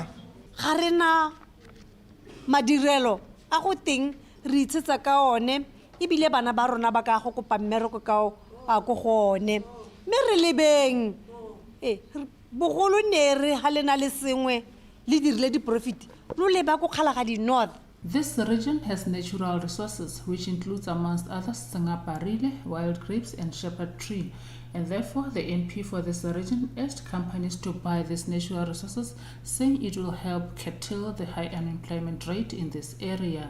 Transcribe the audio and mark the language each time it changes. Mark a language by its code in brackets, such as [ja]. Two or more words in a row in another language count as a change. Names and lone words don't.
[tn] ga rena madirelo a go teng re itsetsa ka one e bile bana ba rona ba ka go kopa mmereko ka a go gone me re lebeng bogolo ne re ha lena le sengwe le dirile di profit lo leba go Kalahari North. [en] This region has natural resources which includes amongst others Sangaparile, wild grapes and shepherd tree, and therefore the MP for this region urged companies to buy these natural resources, saying it will help curtail the high unemployment rate in this area.